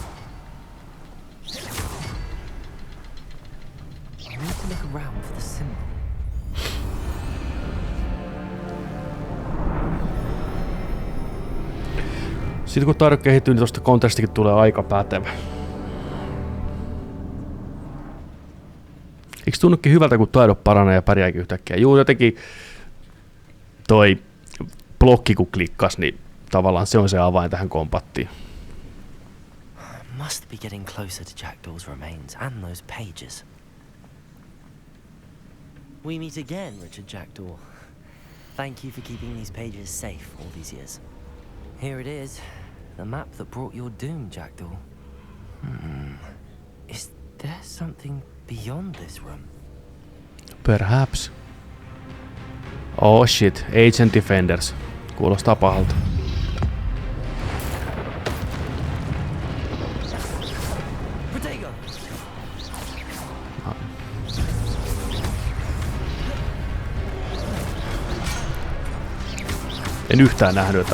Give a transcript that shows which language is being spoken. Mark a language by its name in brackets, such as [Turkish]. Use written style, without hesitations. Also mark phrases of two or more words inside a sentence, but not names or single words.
[Finnish] Sitten kun taidot kehittyy, niin tuosta kontekstikin tulee aika pätevä. Eikö tunnukin hyvältä, kun taidot paranee ja pärjääkin yhtäkkiä? Juu, jotenkin toi blokki kun klikkas, niin tavallaan se on se avain tähän kompattiin. [English] Must be getting closer to Jackdaw's remains and those pages. We meet again, Richard Jackdaw. Thank you for keeping these pages safe all these years. Here it is, the map that brought your doom, Jackdaw. Is there something beyond this room? Perhaps. Oh shit, Agent Defenders. [Finnish] Kuulostaa pahalta. En yhtään nähnyt, että